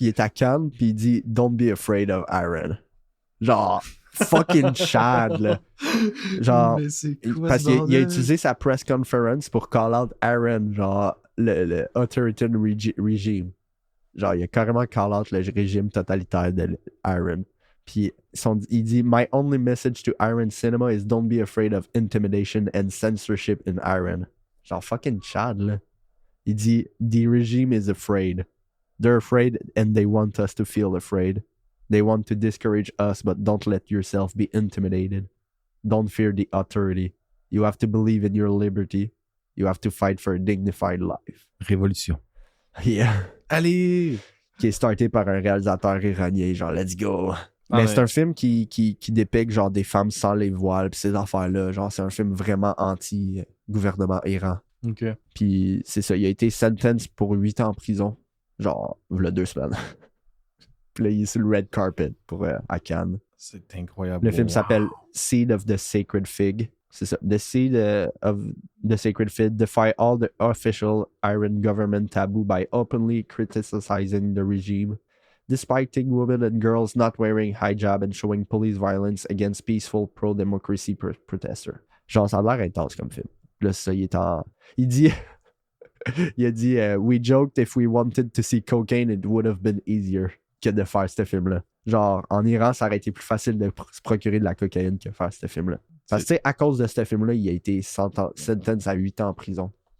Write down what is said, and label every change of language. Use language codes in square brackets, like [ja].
[fr] Il est à Cannes, puis il dit « [en] Don't be afraid of Iran ». [fr] Genre, fucking Chad, là. Genre, mais c'est quoi parce ce qu'il a bordel? utilisé sa press conference pour call out Aaron, genre le authoritarian regime. Genre, il a carrément call out le régime totalitaire de Aaron. Puis il dit [en] My only message to Iran cinema is don't be afraid of intimidation and censorship in Iran. [fr] Genre, fucking Chad, là. Il dit [en] The regime is afraid. They're afraid and they want us to feel afraid. They want to discourage us, but don't let yourself be intimidated. Don't fear the authority. You have to believe in your liberty. You have to fight for a dignified life. [fr] Révolution. Yeah. Allez! Qui est starté par un réalisateur iranien, genre, [en] let's go. Ah, [fr] Mais c'est un film qui dépique, genre, des femmes sans les voiles, pis ces affaires-là. Genre, c'est un film vraiment anti-gouvernement Iran. Ok. Puis c'est ça, il a été sentenced pour 8 ans en prison. Genre, il y a 2 semaines. Puis là, il est sur le red carpet pour à Cannes. C'est incroyable. Le film Wow. s'appelle Seed of the Sacred Fig. C'est ça. [en] The Seed of the Sacred Fig defy all the official Iran government taboo by openly criticizing the regime, despicing women and girls not wearing hijab and showing police violence against peaceful pro-democracy protesters. [fr] Genre, ça a l'air intense comme film. Là, ça, il est en... Il dit... [en] il a dit We joked if we wanted to see cocaine, it would have been easier [fr] que de faire ce film-là. Genre, en Iran, ça aurait été plus facile de se procurer de la cocaïne que faire ce film-là. Parce que, tu sais, à cause de ce film-là, il a été sentence à 8 ans en prison.